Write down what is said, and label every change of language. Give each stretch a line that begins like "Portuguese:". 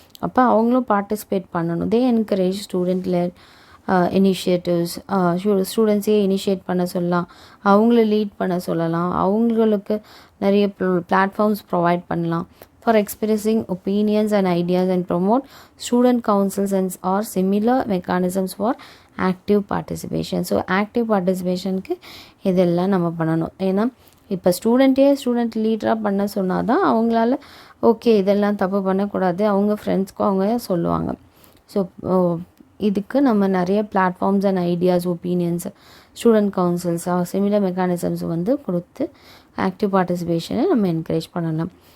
Tamil: அப்போ அவங்களும் பார்ட்டிசிபேட் பண்ணணும்.
English: They encourage student led initiatives.
Tamil: ஸ்டூடெண்ட்ஸே initiate பண்ண சொல்லலாம், அவங்கள லீட் பண்ண சொல்லலாம், அவங்களுக்கு நிறைய பிளாட்ஃபார்ம்ஸ் ப்ரொவைட் பண்ணலாம்
English: for expressing opinions and ideas and promote student councils and or similar mechanisms for active participation.
Tamil: So active பார்ட்டிசிபேஷனுக்கு இதெல்லாம் நம்ம பண்ணணும். ஏன்னா இப்போ ஸ்டூடெண்ட் லீடராக பண்ண சொன்னால் தான் அவங்களால ஓகே இதெல்லாம் தப்பு பண்ணக்கூடாது அவங்க ஃப்ரெண்ட்ஸ்க்கும் அவங்க சொல்லுவாங்க. ஸோ இதுக்கு நம்ம நிறைய platforms and ideas, opinions, student councils, similar mechanisms வந்து கொடுத்து ஆக்டிவ் பார்ட்டிசிபேஷனை நம்ம என்கரேஜ் பண்ணலாம்.